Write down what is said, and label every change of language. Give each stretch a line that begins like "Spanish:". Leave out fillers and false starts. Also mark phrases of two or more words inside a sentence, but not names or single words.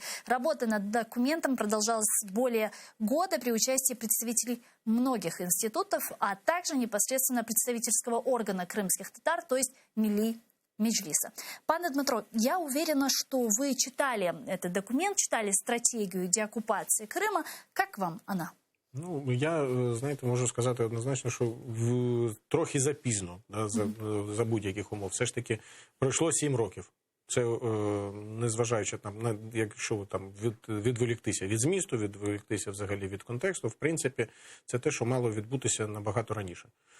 Russian: Работа над документом продолжалась более года при участии представителей многих институтов, а также непосредственно представительского органа крымских татар, то есть Милли Меджлиса.
Ukrainian: Пане Дмитро,
Russian: я уверена, что вы читали этот документ, читали стратегию деоккупации Крыма. Как вам она?
Ukrainian: Ну, я, знаєте, можу сказати однозначно, що трохи запізно, за будь-яких умов. Все ж таки пройшло 7 років. Це незважаючи там, якщо ви там відволіктися від змісту, відволіктися взагалі від контексту, в принципі, це те, що мало відбутися набагато раніше.